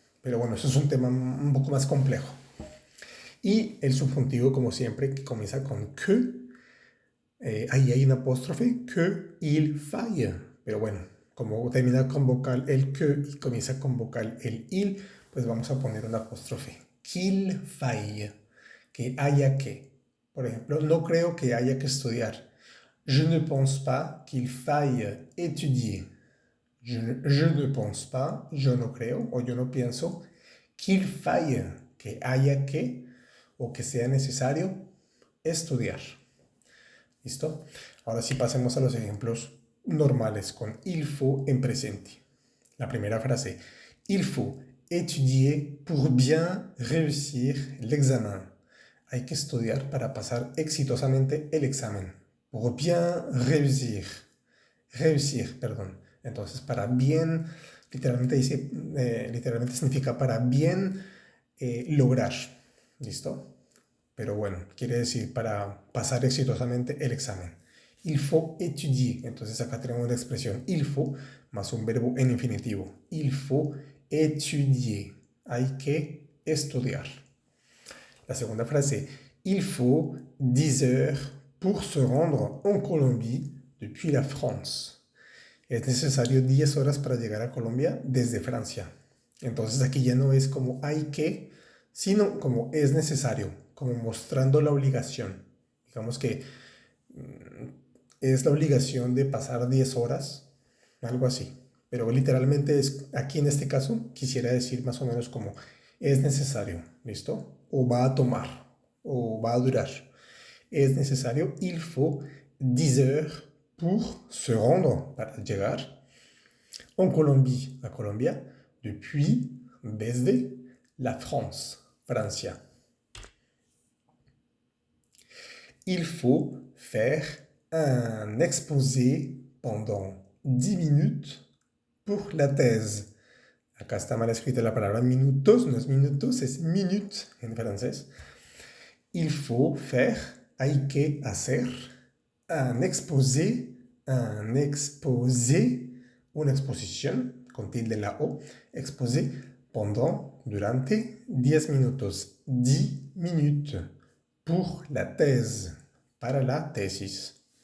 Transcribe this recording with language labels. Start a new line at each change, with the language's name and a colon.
Spanish: Pero bueno, eso es un tema un poco más complejo. Y el subjuntivo, como siempre, que comienza con que, ahí hay un apóstrofe, que
French: il faille.
Spanish: Pero bueno, como termina con vocal el que y comienza con vocal el il, pues vamos a poner un apóstrofe.
French: Qu'il faille,
Spanish: que haya que. Por ejemplo, no creo que haya que estudiar.
French: Je ne pense pas qu'il faille étudier. Je ne pense pas,
Spanish: yo no creo o yo no pienso,
French: qu'il faille,
Spanish: que haya que o que sea necesario estudiar. ¿Listo? Ahora sí pasemos a los ejemplos normales con
French: il faut
Spanish: en presente. La primera frase,
French: il faut étudier pour bien réussir l'examen.
Spanish: Hay que estudiar para pasar exitosamente el examen.
French: Pour bien réussir. Réussir,
Spanish: perdón. Entonces, para bien, literalmente significa para bien lograr. ¿Listo? Pero bueno, quiere decir para pasar exitosamente el examen.
French: Il faut étudier.
Spanish: Entonces acá tenemos la expresión il faut más un verbo en infinitivo.
French: Il faut étudier.
Spanish: Hay que estudiar. La segunda frase,
French: il faut 10 heures pour se rendre en Colombie depuis la France.
Spanish: Es necesario 10 horas para llegar a Colombia desde Francia. Entonces aquí ya no es como hay que, sino como es necesario, como mostrando la obligación. Digamos que es la obligación de pasar 10 horas, algo así. Pero literalmente es, aquí en este caso quisiera decir más o menos como es necesario, ¿listo? O va a tomar, o va a durar. Es necesario,
French: il faut 10 heures pour se rendre,
Spanish: para llegar,
French: en Colombie,
Spanish: a Colombia,
French: depuis,
Spanish: desde,
French: la France,
Spanish: Francia.
French: Il faut faire un exposé pendant 10 minutes pour la thèse.
Spanish: Acá está mal escrita la palabra minutos, no es minutos, es minutes en francés.
French: Il faut faire,
Spanish: hay que hacer,
French: un exposé,
Spanish: una exposición, con tilde en la O,
French: exposé pendant,
Spanish: durante, 10 minutos,
French: 10 minutes, pour la thèse,
Spanish: para la tesis.